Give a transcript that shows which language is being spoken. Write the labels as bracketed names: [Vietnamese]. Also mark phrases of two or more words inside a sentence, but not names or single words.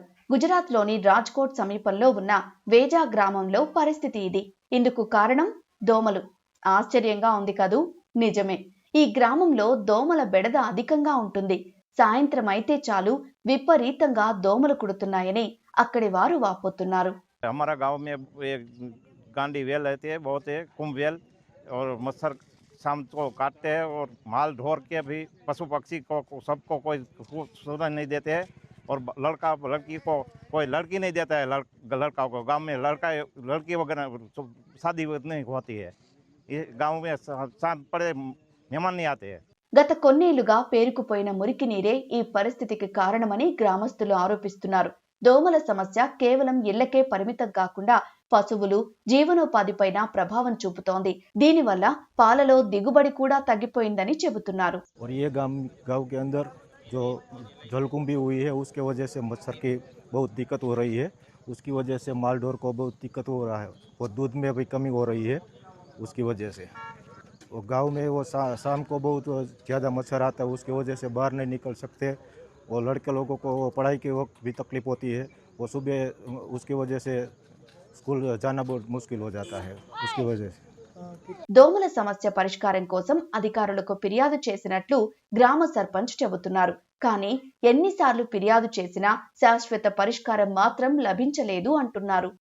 [Telugu] గుజరాత్లోని రాజ్కోట్ సమీపంలో ఉన్న వేజా గ్రామంలో పరిస్థితి ఇది. ఇందుకు కారణం దోమలు. ఆశ్చర్యంగా ఉంది కదూ? నిజమే. ఈ గ్రామంలో దోమల బెడద అధికంగా ఉంటుంది. సాయంత్రం అయితే చాలు విపరీతంగా దోమలు కుడుతున్నాయని అక్కడి వారు వాపోతున్నారు. [Hindi] हमारा गांव में एक गांडी वेल रहती है, बहुत है कुंभ वेल, और मच्छर शाम को काटते हैं और माल ढोर के भी पशु पक्षी को सबको कोई सुविधा नहीं देते हैं। और लड़का लड़की को कोई लड़की नहीं देता है। लड़का को गांव में लड़की वगैरह शादी नहीं होती है। ये गांव में शाम पड़े मेहमान नहीं आते हैं। [Telugu] గత కొన్నేళ్లుగా పేరుకుపోయిన మురికి నీరే ఈ పరిస్థితికి కారణమని గ్రామస్తులు ఆరోపిస్తున్నారు. దోమల సమస్య కేవలం ఇళ్లకే పరిమితం కాకుండా పశువులు జీవనోపాధిపైన ప్రభావం చూపుతోంది. దీనివల్ల పాలలో దిగుబడి కూడా తగ్గిపోయిందని చెబుతున్నారు. [Hindi] गांव के अंदर जो जलकुंभी हुई है उसके वजह से मच्छर की बहुत दिक्कत हो रही है। उसकी वजह से माल ढोर को बहुत दिक्कत हो रहा है और दूध में भी कमी हो रही है उसकी वजह से। और गांव में वो शाम को बहुत ज़्यादा मच्छर आता है, उसकी वजह से बाहर नहीं निकल सकते। और लड़के लोगों को पढ़ाई के वक्त भी तकलीफ होती है। वो सुबह उसकी वजह से स्कूल जाना बहुत मुश्किल हो जाता है उसकी वजह से। [Telugu] దోమల సమస్య పరిష్కారం కోసం అధికారులకు ఫిర్యాదు చేసినట్లు గ్రామ సర్పంచ్ చెబుతున్నారు. కానీ ఎన్నిసార్లు ఫిర్యాదు చేసినా శాశ్వత పరిష్కారం మాత్రం లభించలేదు అంటున్నారు.